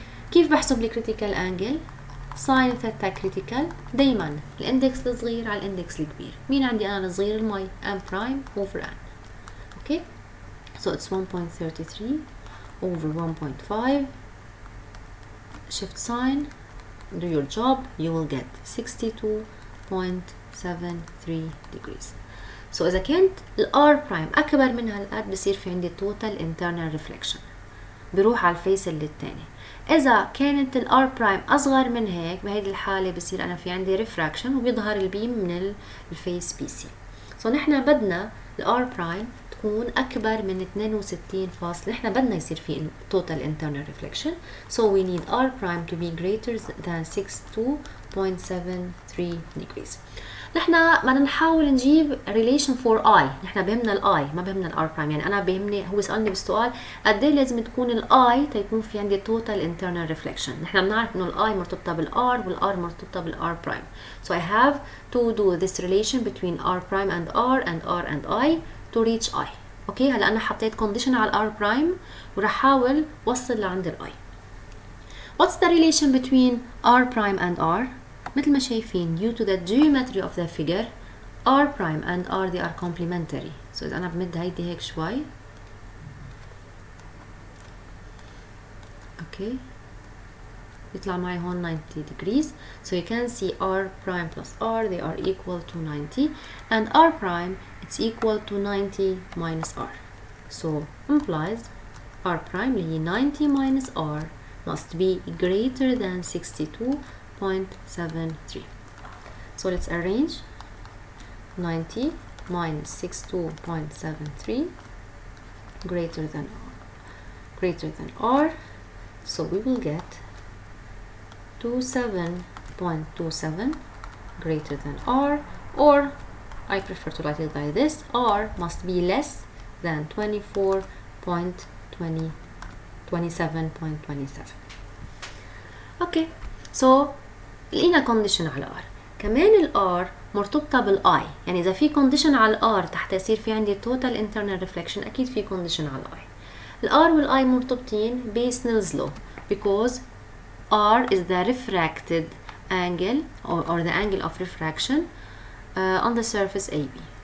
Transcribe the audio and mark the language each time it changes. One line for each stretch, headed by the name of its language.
Arabic: كيف بحسب الكريتيكال انجل؟ ساين ثيتا كريتيكال، دايما الاندكس الصغير على الاندكس الكبير. مين عندي انا الصغير؟ المي،
English: M prime over N. Okay, so it's 1.33 over 1.5. shift sign, do your job, you will get 62.73 degrees.
Arabic: So إذا كانت ال R prime أكبر من هالقد بصير في عندي total internal reflection بروح على الفيس اللي التاني. إذا كانت ال R prime أصغر من هيك بهيدي الحالة بصير أنا في عندي refraction وبيظهر البيم من الفيس BC. So نحن بدنا ال R prime تكون أكبر من 62 فاصل. نحن بدنا يصير في total internal reflection.
English: So we need R prime to be greater than 62.73 degrees.
Arabic: نحن بدنا نحاول نجيب relation for I. نحن بهمنا ال I ما بهمنا ال R prime. يعني أنا بهمني، هو سألني بالسؤال قد ايه لازم تكون ال I تيكون في عندي total internal reflection. نحن بنعرف إنه ال I مرتبطة بال R وال R مرتبطة بال R prime.
English: So I have to do this relation between R prime and R and I to reach I.
Arabic: اوكي، هلا انا حطيت condition على R prime وراح احاول وصل لعند ال I.
English: What's the relation between R prime and R؟
Arabic: مثل ما شايفين
English: due to the geometry of the figure R prime and R they are complementary.
Arabic: So إذا أنا بمد هيدي هيك شوي، اوكي، يطلع معي هون 90 degrees.
English: So you can see R prime plus R they are equal to 90 and R prime it's equal to 90 minus R. So implies R prime
Arabic: اللي هي
English: 90 minus R must be greater than 62.73. So let's arrange 90 minus 62.73 greater than R. So we will get 27.27 greater than R, or I prefer to write it like this: R must be less than 27.27.
Arabic: Okay, so لقينا condition على R. كمان ال R مرتبطة بال I، يعني إذا في condition على R تحت يصير في عندي total internal reflection أكيد في condition على I. ال R وال I مرتبطين ب Snell's law
English: because R is the refracted angle or the angle of refraction on the surface AB.